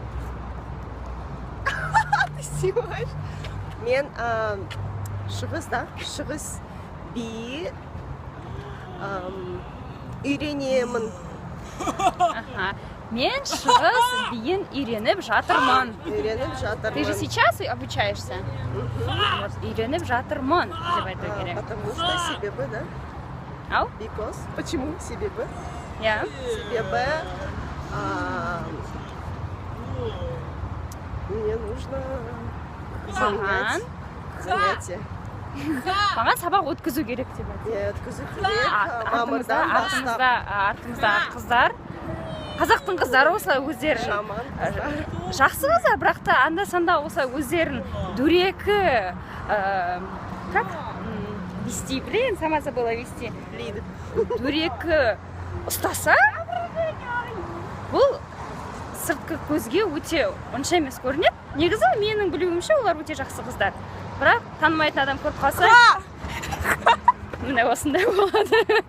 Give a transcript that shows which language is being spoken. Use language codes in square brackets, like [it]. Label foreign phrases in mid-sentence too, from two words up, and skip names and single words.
[kk] Мен шығыс би үйренемін. Мен шығыс биін үйреніп жатырмын. [ru] Ты же сейчас обучаешься? [kk] Үйреніп жатырмын деп айту керек. [ru] Потому что себебі, да? Ау? Because. Почему себебі? Я. Себебі мне нужно занятие. [kk] Маған сабақ өткізу керек деп айтты. Өткізу керек. Артымызда қыздар. Қазақтың қыздары осылай өздерін жақсы қыздар, бірақ та анда-санда осылай өздерін дөрекі, [ru] как? Вести, блин, сама забыла вести. [kk] Дөрекі ұстаса, бұл сыртқы көзге өте онша емес көрінеді. Негізі менің білуімше олар өте жақсы қыздар. Бірақ танымайтын адам көріп қалса, міне осындай болады.